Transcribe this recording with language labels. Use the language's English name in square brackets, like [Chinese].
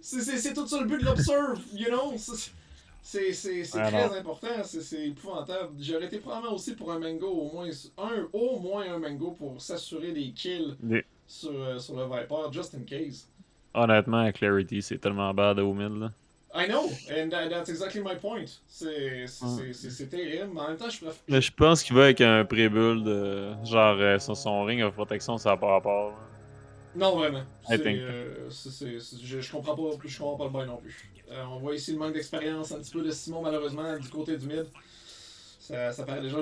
[French] C'est tout ça le but de l'observe, you know? C'est très important, c'est épouvantable. J'aurais été probablement aussi pour un mango, au moins un mango pour s'assurer des kills sur le Viper, just in case. Honnêtement, Clarity, c'est tellement bad au mid, là. [English] I know, and that's exactly my point. [French] C'est terrible, mais en même temps, je préfère. Mais je pense qu'il va avec un pré-build, genre son ring of protection, ça n'a pas rapport. Non, vraiment. Je comprends pas le bail non plus. On voit ici le manque d'expérience un petit peu de Simon, malheureusement, du côté du mid. Ça paraît déjà.